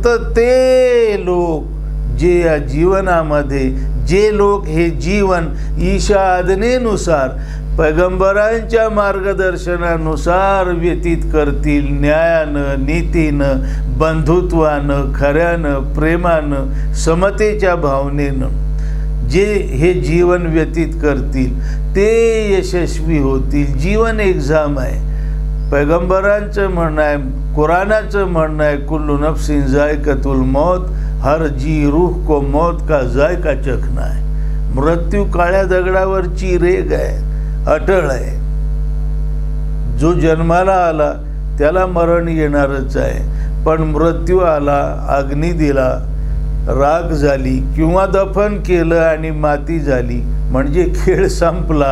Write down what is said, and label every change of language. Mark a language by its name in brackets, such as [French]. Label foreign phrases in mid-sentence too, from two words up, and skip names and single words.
[Marathi] ते लोक जे या जीवनामध्ये जे लोक हे जीवन ईशा आज्ञेनुसार पैगंबरांच्या मार्गदर्शनानुसार व्यतीत करतील, न्यायानं, नीतीनं, बंधुत्वानं, खऱ्यानं, प्रेमानं, समतेच्या भावनेनं जे हे जीवन व्यतीत करतील ते यशस्वी होतील. जीवन एक्झाम आहे. पैगंबरांचं म्हणणं आहे, कुराणाचं म्हणणं आहे, [Arabic] كل نفس ذائقة الموت, [Hindi] हर जी रूह को मौत का जायका चखना है. [Marathi] मृत्यू काळ्या दगडावरची रेघ आहे, अटळ आहे. जो जन्माला आला त्याला मरण येणारच आहे, पण मृत्यू आला, अग्नी दिला, राख झाली किंवा दफन केलं आणि माती झाली म्हणजे खेळ संपला.